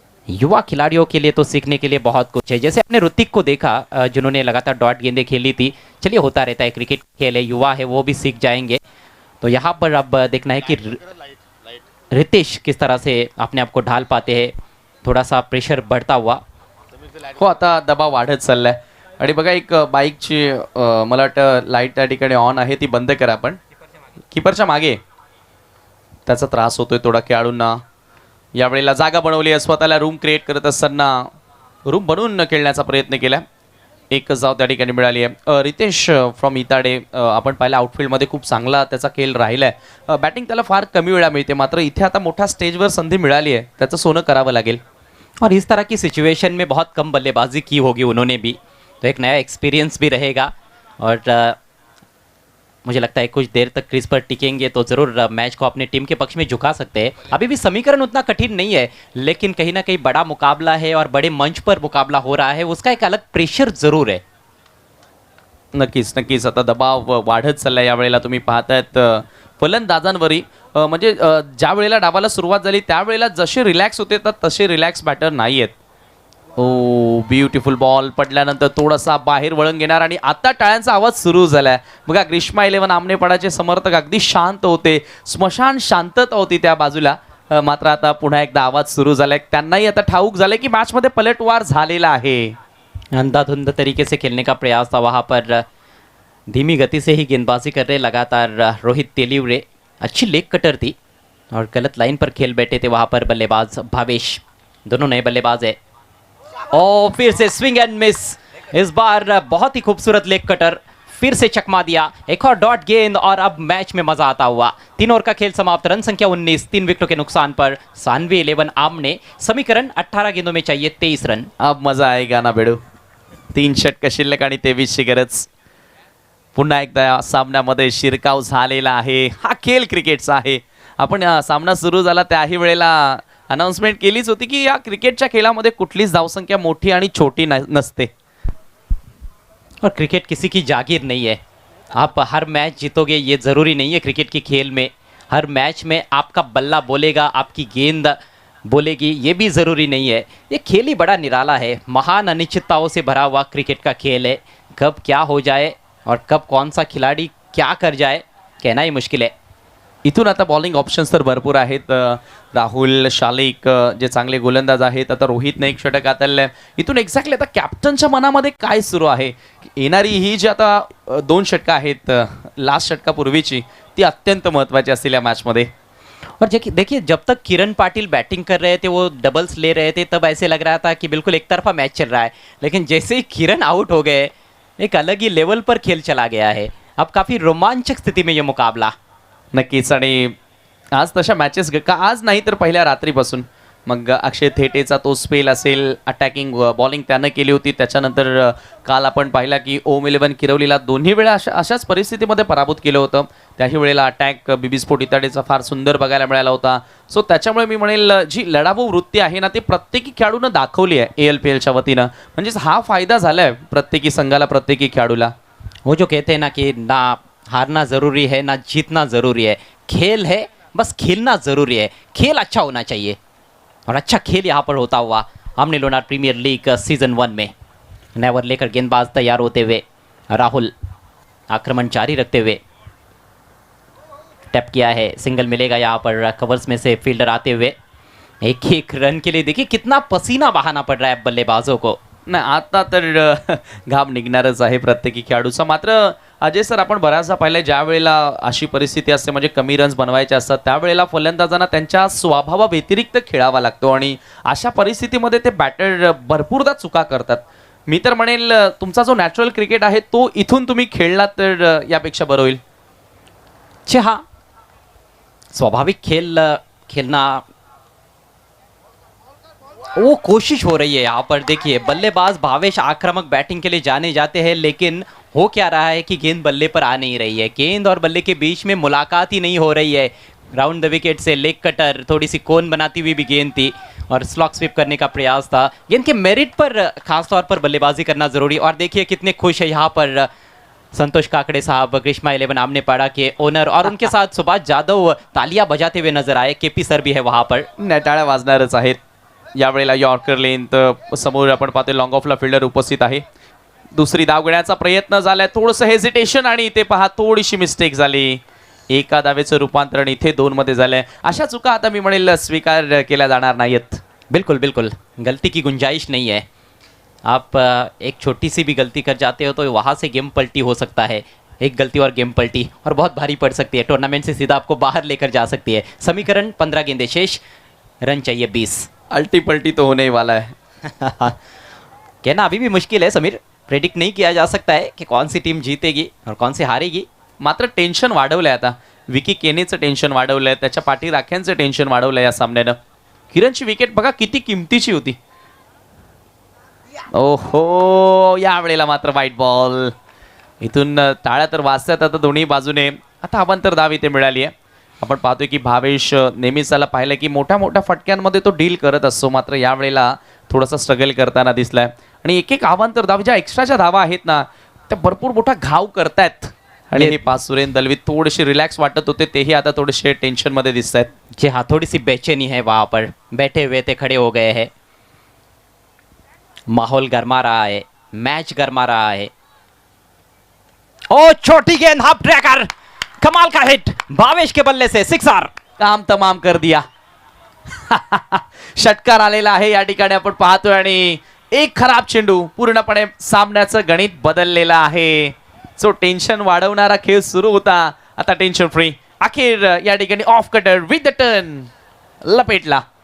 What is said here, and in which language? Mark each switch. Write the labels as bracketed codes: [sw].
[hi] युवा खिलाड़ियों के लिए तो सीखने के लिए बहुत कुछ है। जैसे आपने ऋतिक को देखा जिन्होंने लगातार डॉट गेंदें खेली थी। चलिए, होता रहता है, क्रिकेट खेल है, युवा है, वो भी सीख जाएंगे। तो यहाँ पर अब देखना है कि रितेश किस तरह से अपने आप को ढाल पाते हैं। थोड़ा सा प्रेशर बढ़ता हुआ [mr] हो, आता दबाव वाढत चाललाय. आणि बघा, एक बाईकची मला वाटतं लाईट त्या ठिकाणी ऑन आहे, ती बंद करा. आपण कीपरच्या मागे त्याचा त्रास होतोय थोडा खेळाडूंना. यावेळेला जागा बनवली आहे, स्वतःला रूम क्रिएट करत असताना रूम बनवून खेळण्याचा प्रयत्न केला. एकच धाव त्या ठिकाणी मिळाली आहे. रितेश फ्रॉम इताडे, आपण पाहिलं आउटफील्डमध्ये खूप चांगला त्याचा खेळ राहिला आहे. बॅटिंग त्याला फार कमी वेळा मिळते, मात्र इथे आता मोठ्या स्टेजवर संधी मिळाली आहे, त्याचं सोनं करावं लागेल. [hi] और इस तरह की सिचुएशन में बहुत कम बल्लेबाजी की होगी उन्होंने भी, तो एक नया एक्सपीरियंस भी रहेगा. और मुझे लगता है कुछ देर तक क्रीज पर टिकेंगे तो ज़रूर मैच को अपने टीम के पक्ष में झुका सकते हैं. अभी भी समीकरण उतना कठिन नहीं है, लेकिन कहीं ना कहीं बड़ा मुकाबला है और बड़े मंच पर मुकाबला हो रहा है, उसका एक अलग प्रेशर ज़रूर है. [mr] नक्कीच नक्कीच. आता दबाव वाढत चाललाय यावेळेला. तुम्ही पाहतायत फलंदाजांवरही म्हणजे ज्या वेळेला डावाला सुरुवात झाली त्यावेळेला जसे रिलॅक्स होते तर तसे रिलॅक्स बॅटर नाही आहेत. ओ ब्युटिफुल बॉल पडल्यानंतर थोडासा बाहेर वळण घेणार आणि आता टाळ्यांचा आवाज सुरू झालाय. बघा ग्रीष्मा 11 आमनेपाडाचे समर्थक अगदी शांत होते, स्मशान शांतता होती त्या बाजूला. मात्र आता पुन्हा एकदा आवाज सुरू झालाय. त्यांनाही आता ठाऊक झालंय की मॅचमध्ये पलटवार झालेला आहे. [hi] अंधाधुंध तरीके से खेलने का प्रयास था वहाँ पर, धीमी गति से ही गेंदबाजी कर रहे लगातार रोहित तेलीवरे. अच्छी लेग कटर थी और गलत लाइन पर खेल बैठे थे वहाँ पर बल्लेबाज भावेश. दोनों नए बल्लेबाज है. और फिर से स्विंग एंड मिस, इस बार बहुत ही खूबसूरत लेग कटर, फिर से चकमा दिया. एक और डॉट गेंद और अब मैच में मजा आता हुआ. 3 ओवर का खेल समाप्त. रन संख्या 19, 3 विकेटों के नुकसान पर सानवी 11 आमने. समीकरण 18 गेंदों में चाहिए 23 रन. अब मजा आएगा ना बेडू. [mr] 3 षटक शिल्लक आणि 23ची गरज. पुन्हा एकदा सामन्यामध्ये शिरकाव झालेला आहे. हा खेळ क्रिकेटचा आहे. आपण सामना सुरू झाला त्याही वेळेला अनाउन्समेंट केलीच होती की या क्रिकेटच्या खेळामध्ये कुठलीच धावसंख्या मोठी आणि छोटी नसते. [hi] और क्रिकेट किसी की जागीर नहीं है. आप हर मैच जीतोगे ये ज़रूरी नहीं है. क्रिकेट के खेल में हर मैच में आपका बल्ला बोलेगा, आपकी गेंद बोलेगी, ये भी ज़रूरी नहीं है. ये खेल ही बड़ा निराला है. महान अनिश्चितताओं से भरा हुआ क्रिकेट का खेल है. कब क्या हो जाए और कब कौन सा खिलाड़ी क्या कर जाए कहना ही मुश्किल है. [mr] इथून आता बॉलिंग ऑप्शन्स तर भरपूर आहेत. राहुल शालिक जे चांगले गोलंदाज आहेत. आता रोहितने एक षटक हाताळलं आहे. इथून एक्झॅक्टली आता कॅप्टनच्या मनामध्ये काय सुरू आहे. येणारी ही जी आता 2 षटकं आहेत लास्ट षटकापूर्वीची, ती अत्यंत महत्त्वाची असतील या मॅचमध्ये. [hi] और देखिए जब तक किरण पाटिल बैटिंग कर रहे थे, वो डबल्स ले रहे थे, तब ऐसे लग रहा था कि बिल्कुल एक तरफा मैच चल रहा है. लेकिन जैसे ही किरण आउट हो गए, एक अलग ही लेवल पर खेल चला गया है. अब काफ़ी रोमांचक स्थिति में ये मुकाबला. [mr] नक्कीच. आणि आज तशा मॅचेस का आज नाही तर पहिल्या रात्रीपासून मग अक्षय थेटेचा तो स्पेल असेल, अटॅकिंग बॉलिंग त्यानं केली होती. त्याच्यानंतर काल आपण पाहिला की ओम 11 किरवलीला दोन्ही वेळा अशाच परिस्थितीमध्ये पराभूत केलं होतं. त्याही वेळेला अटॅक बीबी स्पोर्ट इताडेचा फार सुंदर बघायला मिळाला होता. सो त्याच्यामुळे मी म्हणेल जी लढाऊ वृत्ती आहे ना ती प्रत्येकी खेळाडूनं दाखवली आहे ALPLच्या वतीनं. म्हणजेच हा फायदा झाला आहे प्रत्येकी संघाला, प्रत्येकी खेळाडूला. वो जो कहते हैं ना कि ना हारना ज़रूरी है ना जीतना ज़रूरी है. खेल है, बस खेलना ज़रूरी है. खेल अच्छा होना चाहिए और अच्छा खेल यहाँ पर होता हुआ हमने लोनार प्रीमियर लीग सीज़न 1 में. नेवर लेकर गेंदबाज तैयार होते हुए राहुल आक्रमण जारी रखते हुए टैप किया है. सिंगल मिलेगा यहाँ पर कवर्स में से फील्डर आते हुए. एक रन के लिए देखिए कितना पसीना बहाना पड़ रहा है बल्लेबाजों को. नाही आता तर घाम निघणारच आहे प्रत्येकी खेळाडूचा. मात्र अजय सर, आपण बऱ्याचदा पाहिलं ज्या वेळेला अशी परिस्थिती असते म्हणजे कमी रन्स बनवायचे असतात त्यावेळेला फलंदाजांना त्यांच्या स्वभावाव्यतिरिक्त खेळावा लागतो आणि अशा परिस्थितीमध्ये ते बॅटर भरपूरदा चुका करतात. मी तर म्हणेल तुमचा जो नॅचरल क्रिकेट आहे तो इथून तुम्ही खेळलात तर यापेक्षा बरं होईल. [hi] हाँ, स्वाभाविक खेल खेलना वो कोशिश हो रही है यहाँ पर. देखिए बल्लेबाज भावेश आक्रामक बैटिंग के लिए जाने जाते हैं, लेकिन हो क्या रहा है कि गेंद बल्ले पर आ नहीं रही है. गेंद और बल्ले के बीच में मुलाकात ही नहीं हो रही है. राउंड द विकेट से लेग कटर, थोड़ी सी कोन बनाती हुई भी गेंद थी और स्लॉक स्वीप करने का प्रयास था. गेंद के मेरिट पर खासतौर पर बल्लेबाजी करना ज़रूरी. और देखिए कितने खुश है यहाँ पर संतोष काकड़े साहब, ग्रीष्मा 11 आमनेपाड़ा के ओनर, और उनके साथ सुभाष जाधव तालियां बजाते हुए नजर आए. KP सर भी है वहाँ पर. [mr] टाळ्या वाजणारच आहेत. यावेळेला यॉर्कर लेंथ समोर आपण पाहतोय लॉंग ऑफला फिल्डर उपस्थित आहे. दुसरी धाव घेण्याचा प्रयत्न झालाय, थोडंसं हेजिटेशन आणि इथे पहा थोडीशी मिस्टेक झाली. एका धावेचं रूपांतरण इथे 2 मध्ये झालंय. अशा चुका आता मी म्हणेल स्वीकार केल्या जाणार नाहीत. [hi] बिल्कुल बिल्कुल, गलती की गुंजाइश नहीं है. आप एक छोटी सी भी गलती कर जाते हो तो वहाँ से गेम पलटी हो सकता है. एक गलती और गेम पलटी और बहुत भारी पड़ सकती है. टूर्नामेंट से सीधा आपको बाहर लेकर जा सकती है. समीकरण 15 गेंदें शेष, रन चाहिए 20. अल्टी पल्टी तो होने ही वाला है. कहना अभी भी मुश्किल है समीर. प्रेडिक्ट नहीं किया जा सकता है कि कौन सी टीम जीतेगी और कौन सी हारेगी. [mr] मात्र टेन्शन वाढवलंय आता. विकी केनेचं टेन्शन वाढवलंय, त्याच्या पाठी राख्यांचं टेन्शन वाढवलंय या सामन्यानं. किरणची विकेट बघा किती किमतीची होती. ओहो, यावेळेला मात्र वाईट बॉल. इथून टाळ्या तर वाजतात आता दोन्ही बाजूने. आता अवांतर धाव इथे मिळाली आहे. आपण पाहतोय की भावेश नेहमीच त्याला पाहिलं की मोठ्या मोठ्या फटक्यांमध्ये तो डील करत असतो, मात्र यावेळेला थोडासा स्ट्रगल करताना दिसलाय. आणि एक एक अवांतर धाव ज्या एक्स्ट्राच्या धावा आहेत ना, त्या भरपूर मोठा घाव करतायत. आणि हे पाच सुरेन दलवी थोडेसे रिलॅक्स वाटत होते, तेही आता थोडेसे टेन्शन मध्ये दिसत आहेत. [hi] जी हाँ, थोड़ी सी बेचैनी है वहां पर. बैठे हुए थे, खड़े हो गए हैं. माहौल गर्मा रहा है, मैच गर्मा रहा है. ओ छोटी गेंद, हाफ ट्रैकर, कमाल का हिट भावेश के बल्ले से, सिक्सर. काम तमाम कर दिया. [mr] षटकार आलेला आहे या ठिकाणी आपण पाहतोय. आणि एक खराब चेंडू, पूर्णपणे सामन्याचं गणित बदललेलं आहे. जो टेन्शन वाढवणारा खेळ सुरू होता, आता टेन्शन फ्री. अखेर या ठिकाणी off cutter with the turn लपेटला.